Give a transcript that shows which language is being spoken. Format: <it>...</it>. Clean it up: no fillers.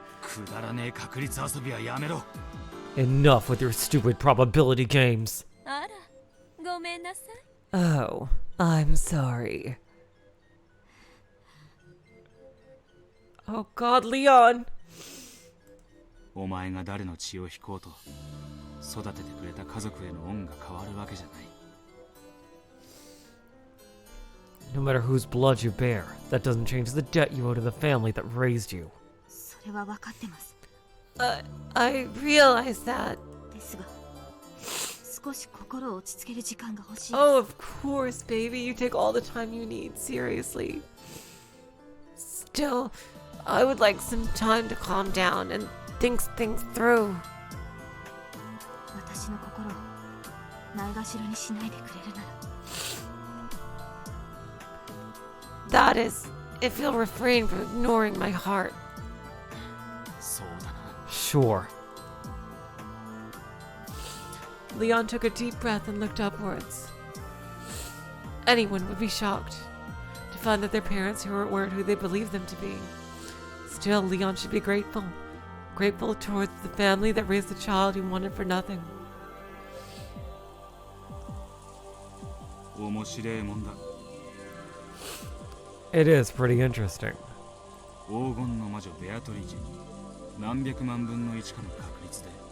<ja>くだらねえ確率遊びはやめろ</ja> <en>Enough with your stupid probability games.</en> <ja>あらごめんなさい</ja> <en>Oh, I'm sorry. Oh god, Leon.</en> <ja>お前が誰の血を引こうと育ててくれた家族への恩が変わるわけじゃない</ja> <en>No matter whose blood you bear, that doesn't change the debt you owe to the family that raised you.</en> <ja>それは分かってます</ja> <en>I realize that.</en> <ja>ですが少し心を落ち着ける時間が欲しい</ja> <en>Oh, of course, baby. You take all the time you need, seriously. Still, I would like some time to calm down and think things through.</en> <ja>私の心をないがしろにしないでくれるなら</ja> <en>That is, if you'll refrain from ignoring my heart.</en> <ja>そうだな</ja> <en>Sure. Leon took a deep breath and looked upwards. Anyone would be shocked to find that their parents weren't who they believed them to be. Still, Leon should be grateful. Grateful towards the family that raised the child he wanted for nothing.</en> <ja>面白いもんだ</ja> <en>It is pretty interesting.</en> <ja>黄金の魔女ベアトリーチェに何百万分の1かの確率で。</ja>